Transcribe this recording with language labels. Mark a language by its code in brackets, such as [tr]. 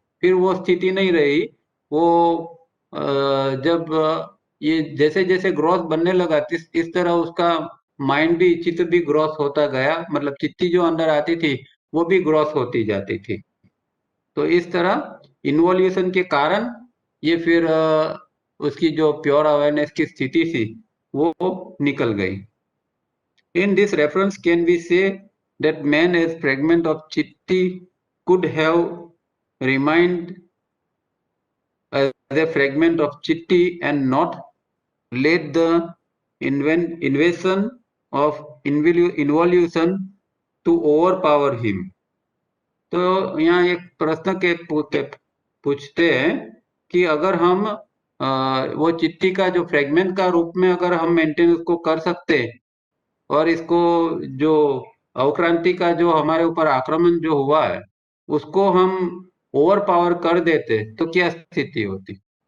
[hi] फिर वो स्थिति नहीं रही। वो जब ये जैसे जैसे ग्रोथ बनने लगा, इस तरह उसका माइंड भी, चित्त भी ग्रोथ होता गया, मतलब चित्ती जो अंदर आती थी वो भी ग्रोथ होती जाती थी। तो इस तरह इन्वॉल्यूशन के कारण ये फिर उसकी जो प्योर अवेयरनेस की स्थिति थी वो निकल गई। [en] In this reference can be say that man as fragment of chitti could have remained as a fragment of chitti and not let the invasion of involution to overpower him. [hi] तो यहाँ एक प्रश्न के पूछते हैं कि अगर हम वो चिट्ठी का जो फ्रेगमेंट का रूप में अगर हम मेंटेन उसको कर सकते, और इसको जो अवक्रांति का जो हमारे ऊपर आक्रमण जो हुआ है उसको हम ओवर पावर कर देते, तो क्या स्थिति होती।